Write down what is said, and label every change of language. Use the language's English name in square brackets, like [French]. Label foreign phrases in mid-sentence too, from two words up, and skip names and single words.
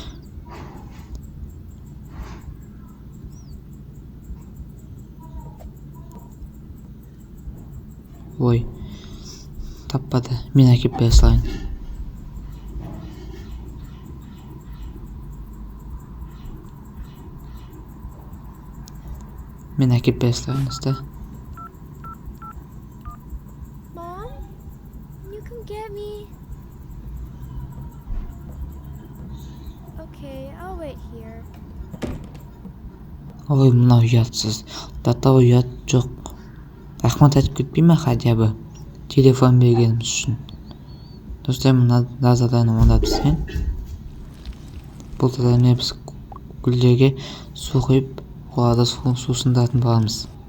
[Kazakh] Ой, таппады. Мен әкеп бере салайын. Мен әкеп бере салайын, достар. [English] Mom, you can get me. Okay, I'll wait here. [Kazakh] Ой, мынау ұятсыз. Дата ұят жоқ. Рахмат айтып кетпей ме [Russian] хотя бы? [Kazakh] Телефон бергеніміз үшін. Достар, мына заданы орындап тастайын. Бұл задание біз гүлдерге су құйып, оларды сусындыратын боламыз.